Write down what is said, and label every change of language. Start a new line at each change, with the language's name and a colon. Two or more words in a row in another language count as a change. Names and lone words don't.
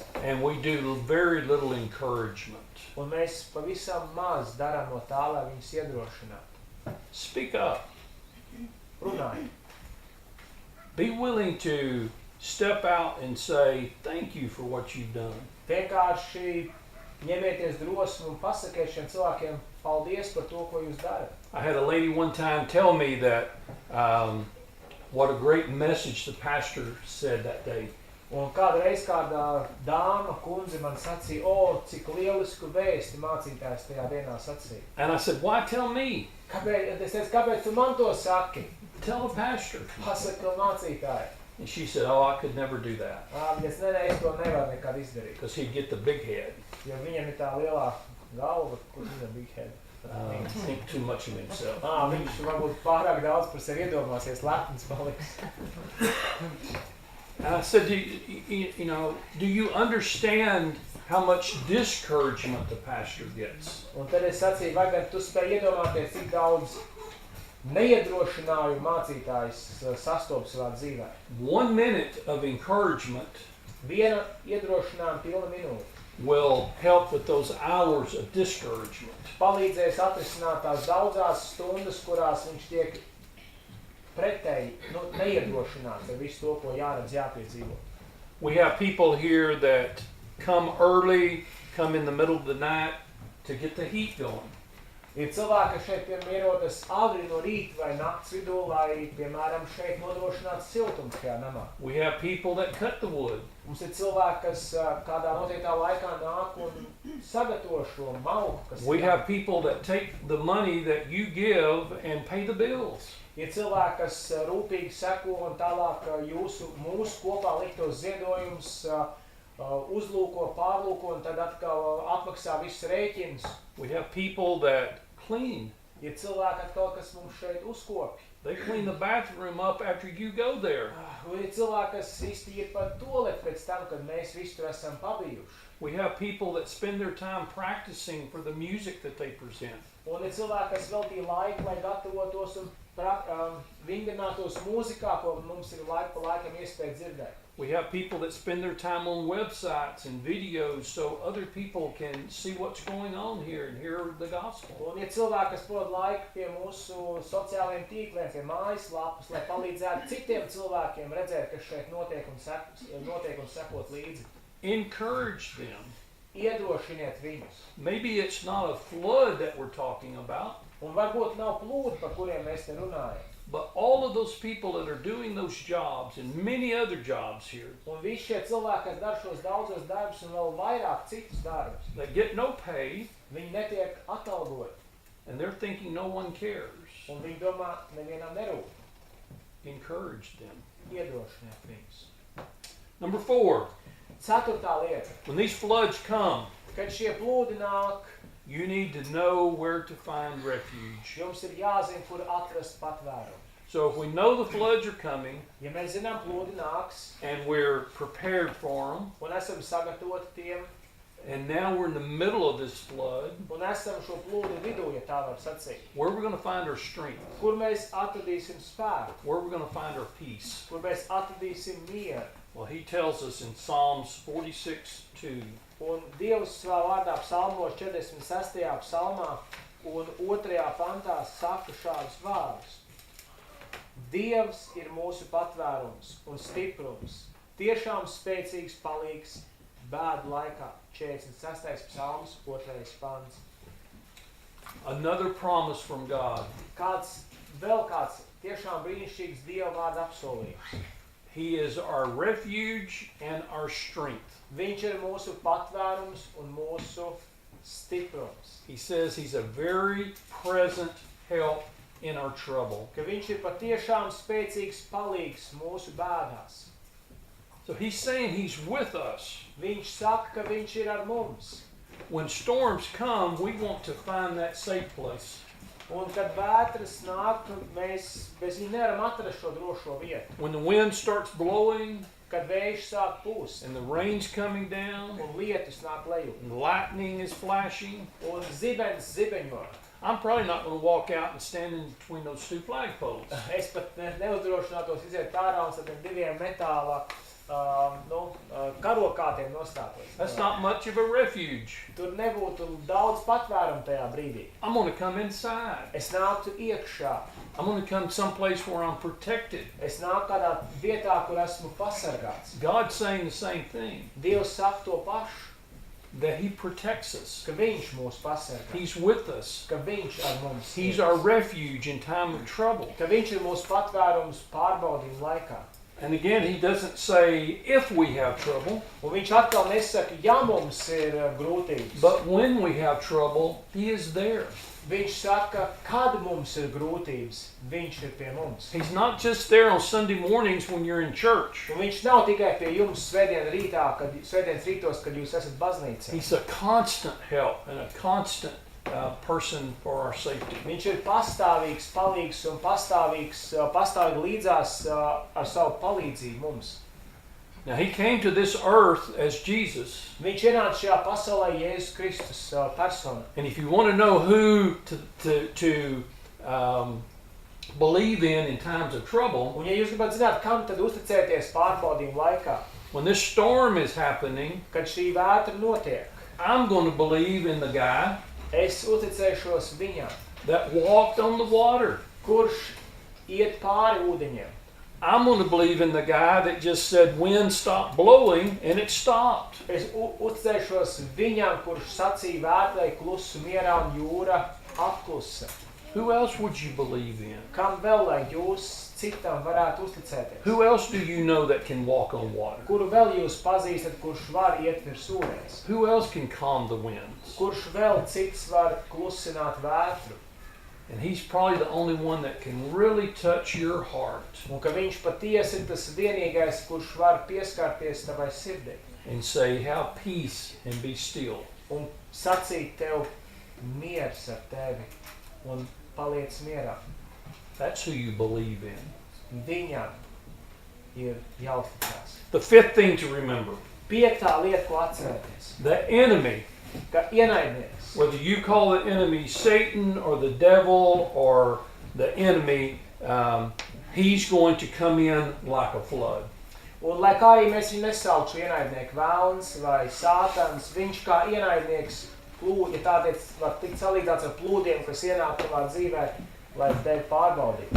English: And we do very little encouragement.
Latvian: Un mēs pavisam maz darām no tā, lai viņus iedrošinātu.
English: Speak up.
Latvian: Runājiet.
English: Be willing to step out and say, thank you for what you've done.
Latvian: Vienkārši ņemieties drosmi un pasakiet šiem cilvēkiem paldies par to, ko jūs darat.
English: I had a lady one time tell me that what a great message the pastor said that day.
Latvian: Un kādreiz kāda dāma, kundze man sacīja, o, cik lielisku vēsti mācītājs tajā dienā sacīja.
English: And I said, why tell me?
Latvian: Es teicu, kāpēc tu man to saki?
English: Tell the pastor.
Latvian: Pasaka mācītāji.
English: And she said, oh, I could never do that.
Latvian: Es es to nevaru nekad izdarīt.
English: Because he'd get the big head.
Latvian: Jo viņam ir tā lielā galva, kur viņam
English: big head. Think too much of himself.
Latvian: Viņš varbūt pārāk daudz par sevi iedomāsies, lepns paliks.
English: And I said, do you understand how much discouragement the pastor gets?
Latvian: Un tad es sacīju, vai gan tu spēj iedomāties, cik daudz neiedrošinājumu mācītājs sastopas savā dzīvē.
English: 1 minute of encouragement
Latvian: Viena iedrošinājuma pilna minūte
English: will help with those hours of discouragement.
Latvian: palīdzēs atrisināt tās daudzās stundas, kurās viņš tiek pretēji, neiedrošināts ar visu to, ko jāredz, jāpiedzīvo.
English: We have people here that come early, come in the middle of the night to get the heat going.
Latvian: Ir cilvēki, kas šeit, piemēram, ierodas agri no rīta vai nakts vidū, lai, piemēram, šeit nodrošinātu siltumu šajā namā.
English: We have people that cut the wood.
Latvian: Mums ir cilvēki, kas kādā noteiktā laikā nāk un sagatavo šo malku, kas
English: We have people that take the money that you give and pay the bills.
Latvian: Ir cilvēki, kas rūpīgi seko un tālāk mūsu kopā liktos ziedojumus uzlūko, pārlūko un tad atkal atmaksā visus rēķinus.
English: We have people that clean.
Latvian: Ir cilvēki atkal, kas mums šeit uzkopj.
English: They clean the bathroom up after you go there.
Latvian: Un ir cilvēki, kas iztīra pat tualeti pēc tam, kad mēs visi tur esam pabijuši.
English: We have people that spend their time practicing for the music that they present.
Latvian: Un ir cilvēki, kas veltīja laiku, lai gatavotos un vingrinātos mūzikā, ko mums ir laiku pa laikam iespēja dzirdēt.
English: We have people that spend their time on websites and videos so other people can see what's going on here and hear the gospel.
Latvian: Un ir cilvēki, kas pavada laiku pie mūsu sociālajiem tīkliem, pie mājaslapas, lai palīdzētu citiem cilvēkiem redzēt, kas šeit notiek un sekot līdzi.
English: Encourage them.
Latvian: Iedrošiniet viņus.
English: Maybe it's not a flood that we're talking about,
Latvian: Un varbūt nav plūdi, par kuriem mēs te runājam.
English: but all of those people that are doing those jobs and many other jobs here
Latvian: Un visi šie cilvēki, kas dara šos daudzos darbus un vēl vairāk citus darbus,
English: that get no pay
Latvian: viņi netiek atalgoti.
English: and they're thinking no one cares.
Latvian: Un viņi domā, nevienam nerūp.
English: Encourage them.
Latvian: Iedrošiniet viņus.
English: Number 4,
Latvian: Ceturtā lieta.
English: when these floods come,
Latvian: Kad šie plūdi nāk,
English: you need to know where to find refuge.
Latvian: jums ir jāzina, kur atrast patvērumu.
English: So if we know the floods are coming
Latvian: Ja mēs zinām, plūdi nāks,
English: and we're prepared for them,
Latvian: un esam sagatavoti tiem,
English: and now we're in the middle of this flood,
Latvian: un esam šo plūdu vidū, ja tā var sacīt,
English: where are we going to find our strength?
Latvian: kur mēs atradīsim spēku,
English: Where are we going to find our peace?
Latvian: kur mēs atradīsim mieru.
English: Well, he tells us in Psalms 46:2.
Latvian: Un Dievs savā vārdā psalmos 46. psalmā un 2. pantā saka šādus vārdus. Dievs ir mūsu patvērums un stiprums, tiešām spēcīgs palīgs bēdu laikā. 46. psalms, 2. pants.
English: Another promise from God.
Latvian: Vēl kāds tiešām brīnišķīgs Dieva vārda apsolījums.
English: He is our refuge and our strength.
Latvian: Viņš ir mūsu patvērums un mūsu stiprums.
English: He says he's a very present help in our trouble.
Latvian: Ka viņš ir patiešām spēcīgs palīgs mūsu bēdās.
English: So he's saying he's with us.
Latvian: Viņš saka, ka viņš ir ar mums.
English: When storms come, we want to find that safe place.
Latvian: Un kad vētras nāk, mēs bez viņa nevaram atrast šo drošo vietu.
English: When the wind starts blowing
Latvian: Kad vējš sāk pūst
English: and the rain's coming down
Latvian: un lietus nāk leju
English: and lightning is flashing,
Latvian: un zibens zibeņo.
English: I'm probably not going to walk out and stand in between those two flagpoles.
Latvian: Es pat neuzdrošinātos iziet ārā un ar tiem diviem metāla karokātiem nostātos.
English: That's not much of a refuge.
Latvian: Tur nebūtu daudz patvērumu tajā brīdī.
English: I'm going to come inside.
Latvian: Es nāktu iekšā.
English: I'm going to come someplace where I'm protected.
Latvian: Es nāku kādā vietā, kur esmu pasargāts.
English: God's saying the same thing,
Latvian: Dievs saka to pašu,
English: that he protects us.
Latvian: ka viņš mūs pasargā,
English: He's with us.
Latvian: ka viņš ar mums
English: He's
Latvian: ir,
English: our refuge in time of trouble.
Latvian: ka viņš ir mūsu patvērums pārbaudījuma laikā.
English: And again, he doesn't say if we have trouble,
Latvian: Un viņš atkal nesaka, ja mums ir grūtības.
English: but when we have trouble, he is there.
Latvian: Viņš saka, kad mums ir grūtības, viņš ir pie mums.
English: He's not just there on Sunday mornings when you're in church.
Latvian: Un viņš nav tikai pie jums svētdienas rītos, kad jūs esat baznīcā.
English: He's a constant help and a constant person for our safety.
Latvian: Viņš ir pastāvīgs palīgs un pastāvīgi līdzās ar savu palīdzību mums.
English: Now, he came to this earth as Jesus.
Latvian: Viņš ienāca šajā pasaulē Jēzus Kristus persona.
English: And if you want to know who to believe in times of trouble,
Latvian: Un ja jūs gribat zināt, kam tad uzticēties pārbaudījumu laikā,
English: when this storm is happening,
Latvian: kad šī vētra notiek,
English: I'm going to believe in the guy
Latvian: es uzticēšos viņam,
English: that walked on the water.
Latvian: kurš iet pāri ūdeņiem.
English: I'm going to believe in the guy that just said, wind stop blowing, and it stopped.
Latvian: Es uzticēšos viņam, kurš sacīja vētrai klusu mierā un jūra apklusa.
English: Who else would you believe in?
Latvian: Kam vēl, lai jūs citam varētu uzticēties?
English: Who else do you know that can walk on water?
Latvian: Kuru vēl jūs pazīstat, kurš var iet virs ūdens?
English: Who else can calm the winds?
Latvian: Kurš vēl cits var klusināt vētru?
English: And he's probably the only one that can really touch your heart
Latvian: Un ka viņš patiesi ir tas vienīgais, kurš var pieskarties tavai sirdī
English: and say, have peace and be still.
Latvian: un sacīt tev miers ar tevi un paliec mierā.
English: That's who you believe in.
Latvian: Viņam ir jāuzticās.
English: The fifth thing to remember,
Latvian: Piektā lieta, ko atcerēties,
English: the enemy,
Latvian: ka ienaidnieks,
English: whether you call the enemy Satan or the devil or the enemy, he's going to come in like a flood.
Latvian: un lai kā arī mēs viņu nesaukšu ienaidnieku vēlns vai sātans, viņš kā ienaidnieks plūd, ja tādēļ var tikt salīdzināts ar plūdiem, kas ienāk tavā dzīvē, lai tevi pārbaudītu.